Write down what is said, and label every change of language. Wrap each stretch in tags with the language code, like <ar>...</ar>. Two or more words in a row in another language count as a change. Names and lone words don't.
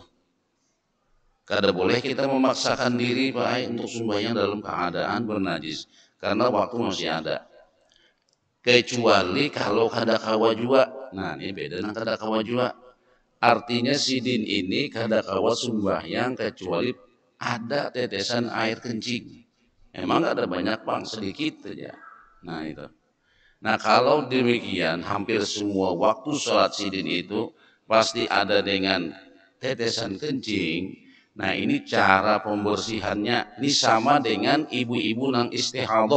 <bjn>Kada boleh kita memaksakan diri Pak untuk sembahyang dalam keadaan bernajis, karena waktu masih ada. Kecuali kalau kada kawa juga. Nah ini beda dengan kada kawa juga. Artinya sidin ini kada kawa sembahyang kecuali ada tetesan air kencing.</bjn> <id>Emang ada banyak bang, sedikit saja.</id> <bjn>Nah itu. Nah kalau demikian hampir semua waktu sholat sidin itu pasti ada dengan tetesan kencing. Nah ini cara pembersihannya. Ini sama dengan ibu-ibu nang istihadah.</bjn>